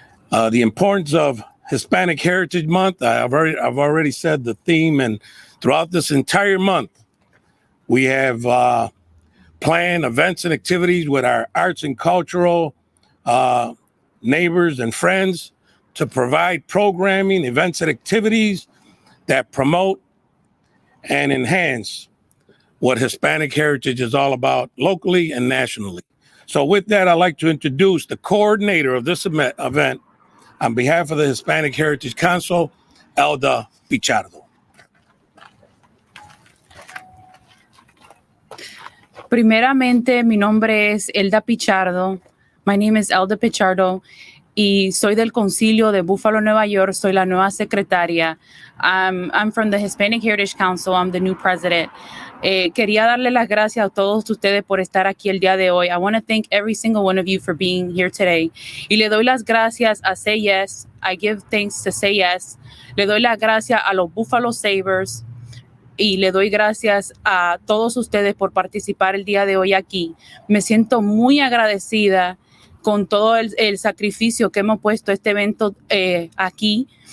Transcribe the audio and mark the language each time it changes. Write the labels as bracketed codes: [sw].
[en] The importance of Hispanic Heritage Month, I've already said the theme, and throughout this entire month, we have planned events and activities with our arts and cultural neighbors and friends to provide programming, events and activities that promote and enhance what Hispanic heritage is all about locally and nationally. So with that, I'd like to introduce the coordinator of this event on behalf of the Hispanic Heritage Council, Elda Pichardo. [es] Primeramente, mi nombre es Elda Pichardo. [en] My name is Elda Pichardo [es] y soy del Concilio de Buffalo, Nueva York. Soy la nueva secretaria. [en] I'm from the Hispanic Heritage Council. I'm the new president. [es] Quería darle las gracias a todos ustedes por estar aquí el día de hoy. [en] I want to thank every single one of you for being here today. [es] Y le doy las gracias a Say Yes. [en] I give thanks to Say Yes. [es] Le doy las gracias a los Buffalo Sabres. Y le doy gracias a todos ustedes por participar el día de hoy aquí. Me siento muy agradecida con todo el sacrificio que hemos puesto este evento aquí.